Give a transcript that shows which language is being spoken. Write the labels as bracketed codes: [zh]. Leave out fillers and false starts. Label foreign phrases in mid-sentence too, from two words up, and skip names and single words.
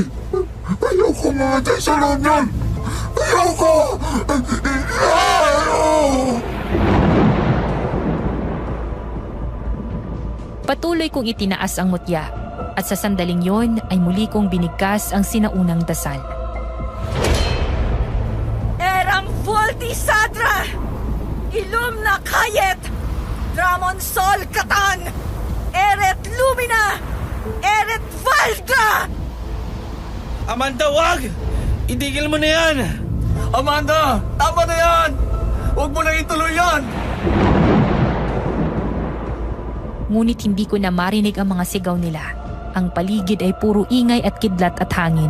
[tl] Ayoko mamatay sa loob niyan! Ayoko! Patuloy kong itinaas ang mutya at sa sandaling yon ay muli kong binigkas ang sinaunang dasal. Eram Volti Sadra! Ilumna Kayet! Dramon Sol Katan! Eret Lumina! Eret Valdra! Amanda, wag! Itigil mo na yan! Amanda! Tama na yan! Huwag mo na ituloy yan! Ngunit hindi ko na marinig ang mga sigaw nila. Ang paligid ay puro ingay at kidlat at hangin.